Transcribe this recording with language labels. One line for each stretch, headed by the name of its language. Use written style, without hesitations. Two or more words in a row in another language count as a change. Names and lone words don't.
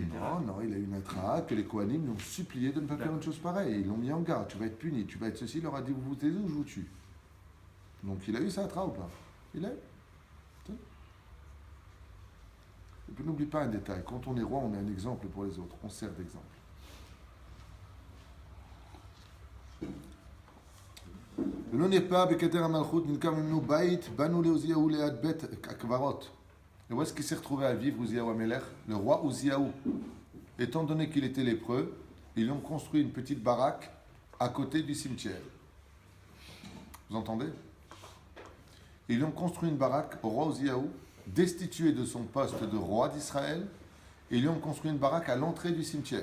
French: Non, il a eu une Atra que les Kohanim l'ont supplié de ne pas faire une chose pareille. Ils l'ont mis en garde. Tu vas être puni, tu vas être ceci. Il leur a dit, vous vous taisez ou je vous tue. Donc il a eu sa Atra ou pas? Il a eu. Et puis n'oublie pas un détail. Quand on est roi, on est un exemple pour les autres. On sert d'exemple.
Hebrew: ולא נרפא בכתר המלכות נלקח ממנו בית, באנו לעוזיהו ליד בית הקברות.
French: Et où est-ce qu'il s'est retrouvé à vivre, Uziyahu Amelech? Le roi Uziyahu. Étant donné qu'il était lépreux, ils lui ont construit une petite baraque à côté du cimetière. Vous entendez? Ils lui ont construit une baraque au roi Uziyahu, destitué de son poste de roi d'Israël, et ils lui ont construit une baraque à l'entrée du cimetière.